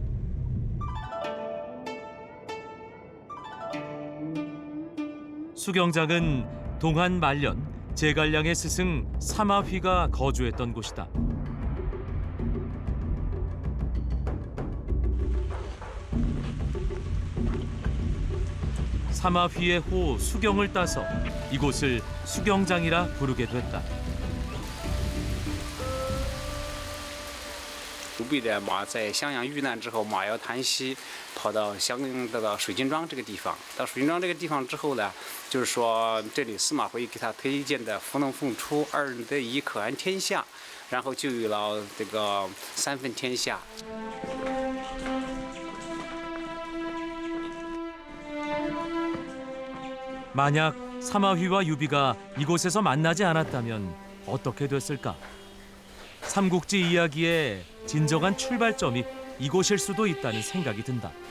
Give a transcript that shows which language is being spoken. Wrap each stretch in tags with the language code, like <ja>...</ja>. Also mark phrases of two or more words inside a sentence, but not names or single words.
<ko>수경장은 동한 말년 제갈량의 스승 사마휘가 거주했던 곳이다. 사마휘의 호 수경을 따서 이곳을 수경장이라 부르게 됐다.</ko> <zh>刘备的马在襄阳遇难之后，马要叹息，跑到到水晶庄这个地方。到水晶庄这个地方之后呢，就是说这里司马徽给他推荐的伏龙凤出，二人得一可安天下，然后就有了这个三分天下。</zh> <ko>만약 사마휘와 유비가 이곳에서 만나지 않았다면 어떻게 됐을까? 삼국지 이야기의 진정한 출발점이 이곳일 수도 있다는 생각이 든다.</ko>